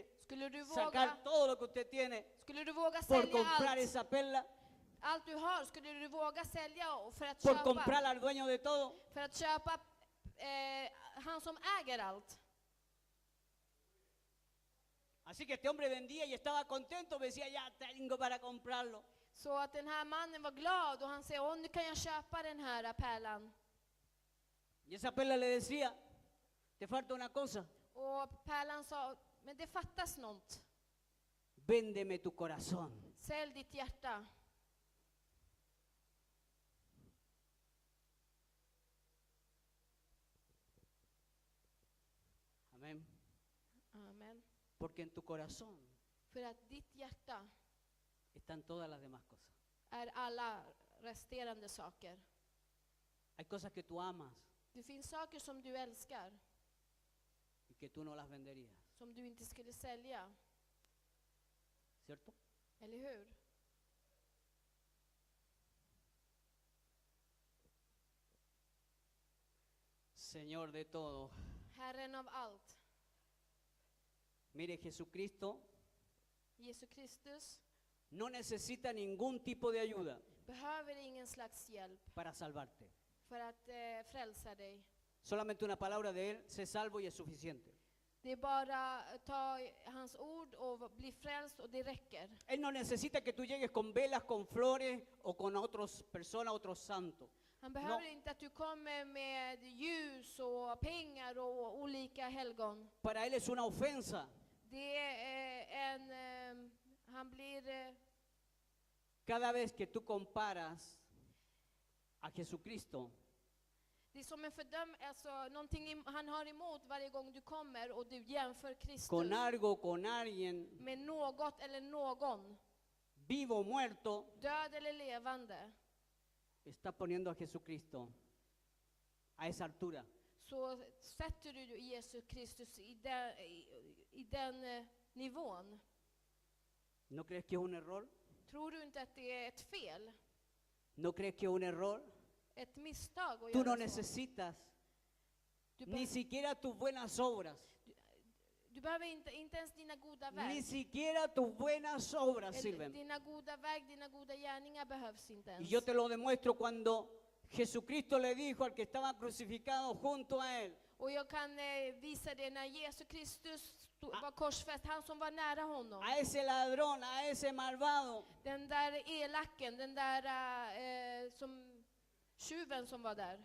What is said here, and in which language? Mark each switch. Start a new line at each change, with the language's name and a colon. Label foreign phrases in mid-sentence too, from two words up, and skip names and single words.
Swedish: Skulle du
Spanish: Sacar
Swedish: våga,
Spanish: todo lo que usted tiene
Swedish: skulle du våga
Spanish: por
Swedish: sälja
Spanish: comprar
Swedish: allt,
Spanish: esa perla,
Swedish: allt du har, skulle du våga sälja för att
Spanish: por
Swedish: köpa,
Spanish: comprar al dueño de todo.
Swedish: för att köpa han som äger allt.
Spanish: Así que este hombre vendía y estaba contento, me decía, ya tengo para comprarlo.
Swedish: Så att den här mannen var glad och han säger, åh, nu kan jag köpa den här pärlan.
Spanish: Y esa perla le decía, te falta una cosa,
Swedish: Och pärlan sa, men det fattas något.
Spanish: véndeme tu corazón.
Swedish: Sälj ditt hjärta.
Spanish: Amén.
Swedish: Amen.
Spanish: Porque en tu corazón
Swedish: För att ditt hjärta
Spanish: están todas las demás cosas.
Swedish: är alla resterande saker.
Spanish: Hay cosas que tú amas
Swedish: Det finns saker som du älskar,
Spanish: y que tú no las venderías,
Swedish: som du inte skulle sälja.
Spanish: ¿cierto?
Swedish: Eller hur?
Spanish: Señor de todo.
Swedish: Herren av allt.
Spanish: Mire, Jesucristo
Swedish: Jesus Kristus
Spanish: no necesita ningún tipo de ayuda
Swedish: behöver ingen slags hjälp
Spanish: para salvarte.
Swedish: för att frälsa dig.
Spanish: Solamente una palabra de Él, sé salvo y es suficiente.
Swedish: Det är bara att ta hans ord och bli frälst och det räcker.
Spanish: Él no necesita que tú llegues con velas, con flores o con otras personas, otros santos.
Swedish: Han behöver inte att du kommer med ljus och pengar och olika helgon.
Spanish: Para Él es una ofensa
Swedish: Det är han blir,
Spanish: cada vez que tú comparas a Jesucristo
Swedish: det är som en alltså någonting han har emot varje gång du kommer och du jämför Kristus
Spanish: con algo, con alguien,
Swedish: med något eller någon,
Spanish: vivo o muerto,
Swedish: död eller levande.
Spanish: está poniendo a Jesucristo a esa altura.
Swedish: så sätter du Jesus Kristus i den nivån.
Spanish: ¿No crees que es un error?
Swedish: Tror du inte att det är ett fel?
Spanish: ¿No crees que es un error?
Swedish: Ett misstag att
Spanish: Tú no
Swedish: göra så?
Spanish: necesitas
Swedish: Du,
Spanish: ni siquiera tus buenas obras.
Swedish: du behöver inte ens dina goda
Spanish: Ni
Swedish: verk.
Spanish: siquiera tus buenas obras sirven.
Swedish: Dina goda verk, dina goda gärningar behövs inte
Spanish: Y
Swedish: ens.
Spanish: yo te lo demuestro cuando Jesucristo le dijo al que estaba crucificado junto a él,
Swedish: Och jag kan visa det när Jesus Kristus var korsfäst, han som var nära honom.
Spanish: a ese ladrón, a ese malvado,
Swedish: Den där elaken, den där tjuven som var där.